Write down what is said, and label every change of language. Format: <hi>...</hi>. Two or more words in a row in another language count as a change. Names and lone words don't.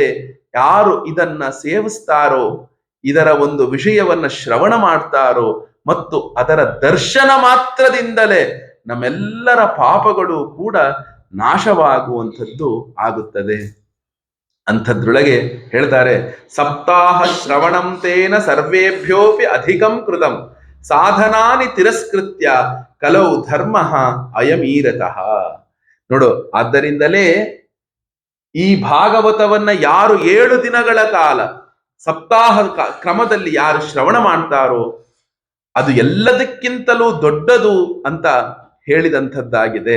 <kn>ಯಾರು ಇದನ್ನ ಸೇವಿಸ್ತಾರೋ, ಇದರ ಒಂದು ವಿಷಯವನ್ನ ಶ್ರವಣ ಮಾಡ್ತಾರೋ ಮತ್ತು ಅದರ ದರ್ಶನ ಮಾತ್ರದಿಂದಲೇ ನಮ್ಮೆಲ್ಲರ ಪಾಪಗಳು ಕೂಡ ನಾಶವಾಗುವಂಥದ್ದು ಆಗುತ್ತದೆ. ಅಂಥದ್ರೊಳಗೆ ಹೇಳ್ತಾರೆ,</kn> <sa>ಸಪ್ತಾಹ ಶ್ರವಣಂ ತೇನ ಸರ್ವೇಭ್ಯೋಪಿ ಅಧಿಕಂ ಕೃತಂ ಸಾಧನಾನಿ ತಿರಸ್ಕೃತ್ಯ ಕಲೌ ಧರ್ಮ ಅಯಮೀರತಃ.</sa> <kn>ನೋಡು, ಆದ್ದರಿಂದಲೇ ಈ ಭಾಗವತವನ್ನ ಯಾರು 7 ದಿನಗಳ ಕಾಲ ಸಪ್ತಾಹ ಕ್ರಮದಲ್ಲಿ ಯಾರು ಶ್ರವಣ ಮಾಡ್ತಾರೋ ಅದು ಎಲ್ಲದಕ್ಕಿಂತಲೂ ದೊಡ್ಡದು ಅಂತ ಹೇಳಿದಂಥದ್ದಾಗಿದೆ.</kn>